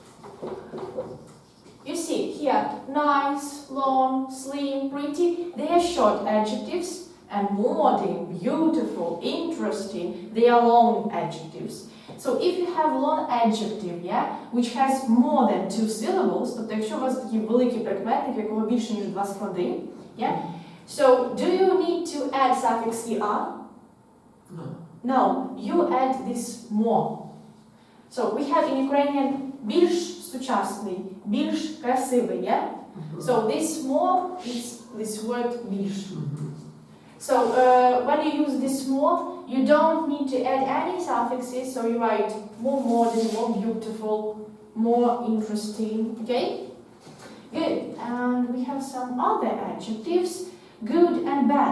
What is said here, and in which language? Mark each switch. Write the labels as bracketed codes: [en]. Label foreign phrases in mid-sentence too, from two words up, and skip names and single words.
[en] You see here, nice, long, slim, pretty, they are short adjectives, and modern, beautiful, interesting, they are long adjectives. So if you have long adjective, yeah, which has more than two syllables, [uk] тобто якщо у вас такий великий прикметник, в якого більше ніж два склади, [en] yeah, so do you need to add suffix er? No. No, you add this more. So we have in Ukrainian [uk] більш сучасний, більш красивий, [en] yeah? So this more is this word більш. So when you use this more, you don't need to add any suffixes, so you write more modern, more beautiful, more interesting, okay? Good, and we have some other adjectives, good and bad.